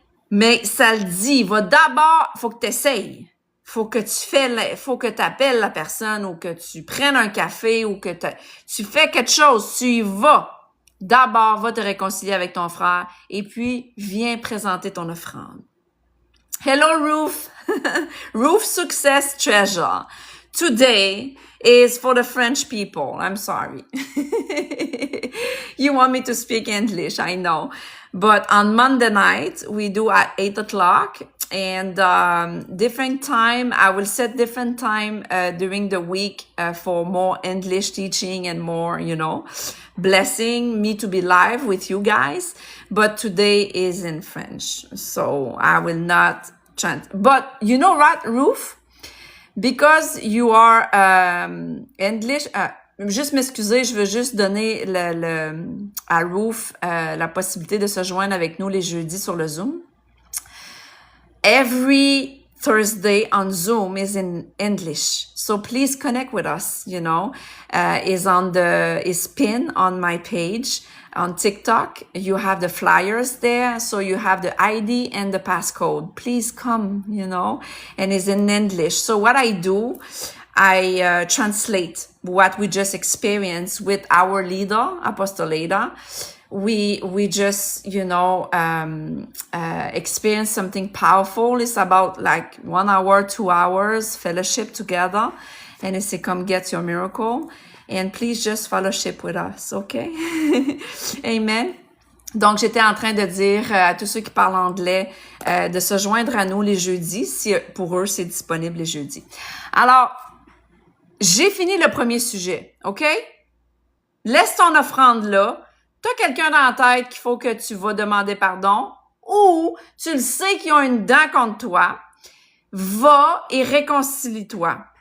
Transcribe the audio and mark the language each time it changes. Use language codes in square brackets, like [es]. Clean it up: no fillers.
[fr] Mais ça le dit, va d'abord, faut que tu essayes. Faut que tu appelles la personne ou que tu prennes un café ou que tu fais quelque chose, tu y vas. D'abord, va te réconcilier avec ton frère et puis viens présenter ton offrande. [en] Hello, Ruth. Ruth Success Treasure. Today is for the French people. I'm sorry. You want me to speak English, I know. But on Monday night, we do at 8 o'clock. And different time, I will set different time during the week for more English teaching and more, blessing me to be live with you guys. But today is in French, so I will not chant. But you know what, Ruth? Because you are English, [fr] juste m'excuser, je veux juste donner à Ruth la possibilité de se joindre avec nous les jeudis sur le Zoom. [en] Every Thursday on Zoom is in English. So please connect with us, is pinned on my page on TikTok. You have the flyers there. So you have the ID and the passcode. Please come, and it's in English. So what I do, I translate what we just experienced with our leader, Apostle Leda. We just, experience something powerful. It's about like 1 hour, 2 hours fellowship together. And [fr] c'est comme [en] Get Your Miracle. And please just fellowship with us, okay? Amen. [fr] Donc, j'étais en train de dire à tous ceux qui parlent anglais de se joindre à nous les jeudis, si pour eux, c'est disponible les jeudis. Alors, j'ai fini le premier sujet, OK? Laisse ton offrande là. T'as quelqu'un dans la tête qu'il faut que tu vas demander pardon ou tu le sais qu'ils ont une dent contre toi, va et réconcilie-toi.